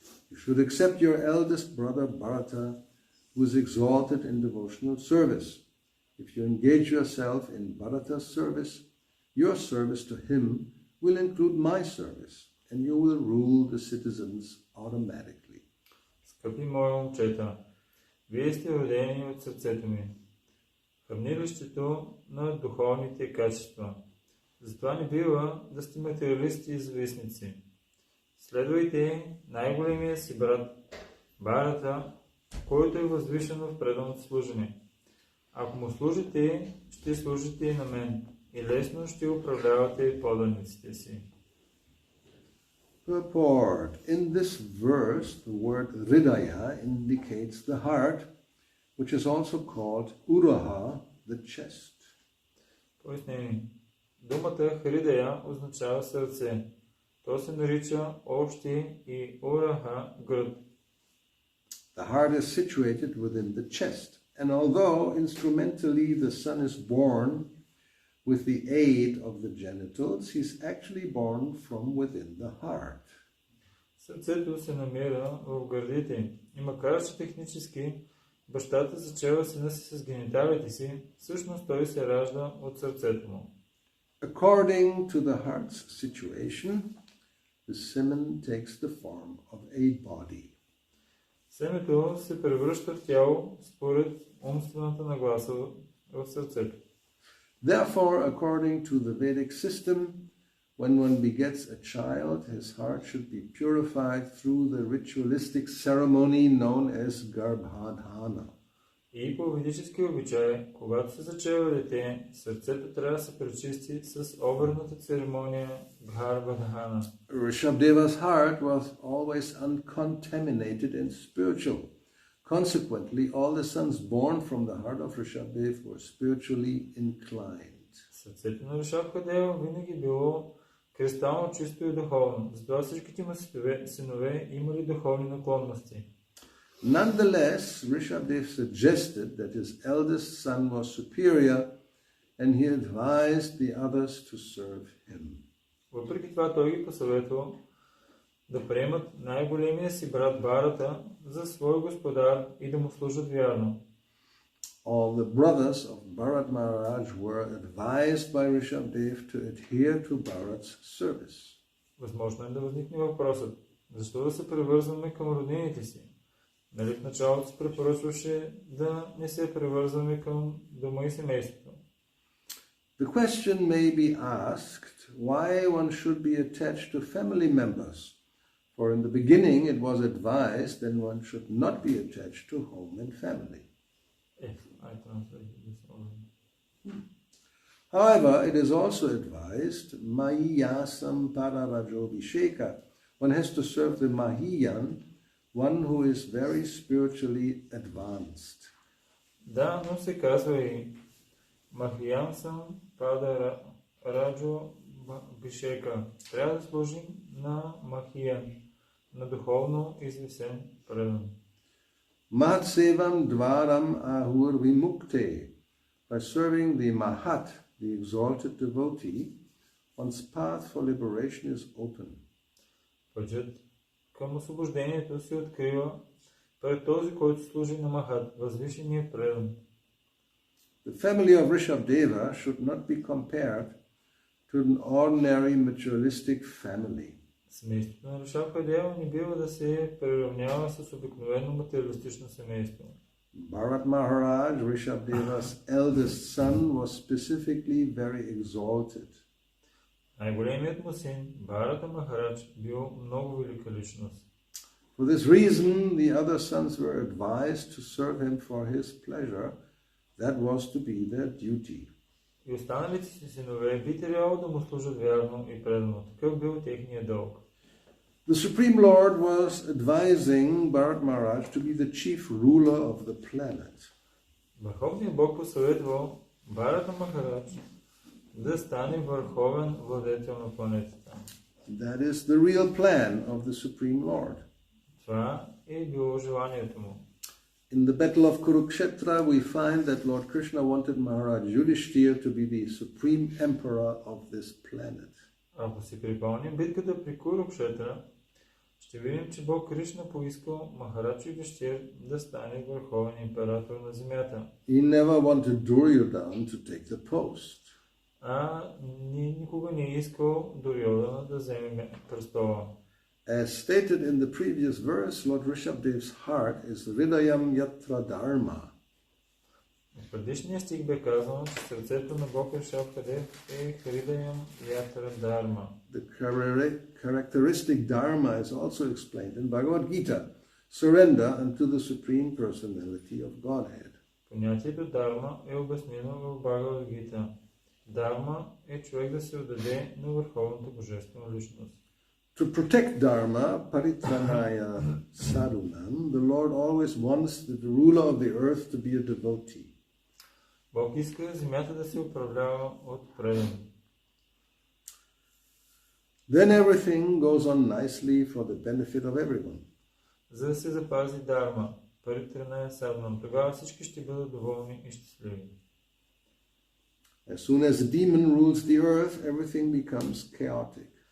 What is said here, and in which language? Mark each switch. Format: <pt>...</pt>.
<en>You should accept your eldest brother Bharata, who is exalted in devotional service. If you engage yourself in Bharata's service, your service to him will include my service, and you will rule the citizens automatically.</en> <bg>Скъпи мои момчета, вие сте родени от сърцето ми, хранилището на духовните качества. Затова не бива да сте материалисти и завистници. Следвайте най-големия си брат Бхарата, който е възвишен в преданото служене. Ако му служите, ще служите и на мен и лесно ще управлявате поданиците си.</bg> <en>Purport. In this verse, the word Hridaya indicates the heart, which is also called Uraha, the chest.</en> <bg>Пояснение. Думата Хридая означава сърце. То се нарича общи и Ураха гръд.</bg> <en>The heart is situated within the chest, and although instrumentally the son is born with the aid of the genitals, he is actually born from within the heart.</en> <bg>Сърцето се намира в гърдите и макар че технически бащата зачева сина си с гениталите си, всъщност той се ражда от сърцето му.</bg> <en>According to the heart's situation, the semen takes the form of a body.</en> <bg>Семето се превръща в тяло според умствената нагласа в сърцето.</bg> <en>Therefore, according to the Vedic system, when one begets a child, his heart should be purified through the ritualistic ceremony known as Garbhadhana.</en> <bg>И по ведически обичай, когато се зачева дете, сърцето трябва да се пречисти с обредната церемония Garbhadhana.</bg> <en>Rishabdeva's heart was always uncontaminated and spiritual. Consequently, all the sons born from the heart of Rishabdev were spiritually inclined.</en> <bg>Сърцето на Ришабдева винаги било кристално чисто и духовно. Затова всичките му синове имали духовни наклонности.</bg> <en>Nonetheless, Rishabdev suggested that his eldest son was superior and he advised the others to serve him.</en> <bg>Въпреки това той ги посъветвал да приемат най-големия си брат Бхарата за свой господар и да му служат вярно.</bg> <en>All the brothers of Bharat Maharaj were advised by Rishabdev to adhere to Bharat's service.</en> <bg>Възможно е да възникне въпросът, защо да се привързваме към роднините си? Нали в началото се препоръчваше да не се привързваме към дома и семейството?</bg> <en>The question may be asked why one should be attached to family members, for in the beginning it was advised that one should not be attached to home and family. I translated this already. However, it is also advised</en> <sa>Mahiyasam Pararajobhisheka.</sa> <en>One has to serve the Mahiyan, one who is very spiritually advanced.</en> <bg>Да, но се казва и</bg> <sa>Махиян съм Пада Раджо Бишека.</sa> <bg>Трябва да служим на Махиян, на духовно извисен предан.</bg> <sa>Mahatsevam Dvaram Ahur Vimukte.</sa> <en>By serving the Mahat, the exalted devotee, one's path for liberation is open.</en> <bg>Пътят към освобождението се открива пред този, който служи на Махат, възвишения предан.</bg> <en>The family of Rishabdeva should not be compared to an ordinary materialistic family.</en> <bg>Семейството на Ришабдева не бива да се приравнява с обикновено материалистично семейство.</bg> <en>Bharat Maharaj, Rishabdeva's eldest son, was specifically very exalted.</en> <bg>Най-големият му син, Бхарата Махарадж, бил много велика личност.</bg> <en>For this reason, the other sons were advised to serve him for his pleasure. That was to be their duty.</en> <bg>И останалите си синове би трябвало да му служат вярно и предано. Такъв бил техният дълг.</bg> <en>The Supreme Lord was advising Bharat Maharaj to be the chief ruler of the planet.</en> <bg>Върховният Бог посъветвал Бхарата Махарадж да стане върховен владетел на планетата.</bg> <en>That is the real plan of the Supreme Lord.</en> <bg>Това е било желанието му.</bg> <en>In the battle of Kurukshetra, we find that Lord Krishna wanted Maharaj Yudhishthira to be the supreme emperor of this planet.</en> <bg>Ако си припомним битката при Курукшетра, ще видим, че Бог Кришна поискал Махарадж Юдхиштир да стане върховен император на земята.</bg> <en>He never wanted Duryodhana to take the post.</en> <bg>Никога не е искал Дурьодана да вземе престола.</bg> <en>As stated in the previous verse, Lord Rishabhadev's heart is</en> <sa>Hridayam Yatra Dharma.</sa> <bg>В предишния стих бе казано, че сърцето на Бог Ришабхадев е</bg> <sa>Хридаям Ятра Дharma.</sa> <en>The characteristic Dharma is also explained in Bhagavad Gita, surrender unto the Supreme Personality of Godhead.</en> <bg>Понятието Дharma е обяснено в Бхагавад Гита. Dharma е човек да се отдаде на върховната божествена личност.</bg> <en>To protect Dharma,</en> <sa>Paritranaya Sadhunam,</sa> <en>the Lord always wants the ruler of the earth to be a devotee.</en> <bg>Бог иска земята да се управлява от предан.</bg> <en>Then everything goes on nicely for the benefit of everyone.</en> <bg>За да се запази Dharma,</bg> <sa>Паритраная Садхунам,</sa> <bg>тогава всички ще бъдат доволни и щастливи.</bg> <en>As soon as the demon rules the earth, everything becomes chaotic.</en>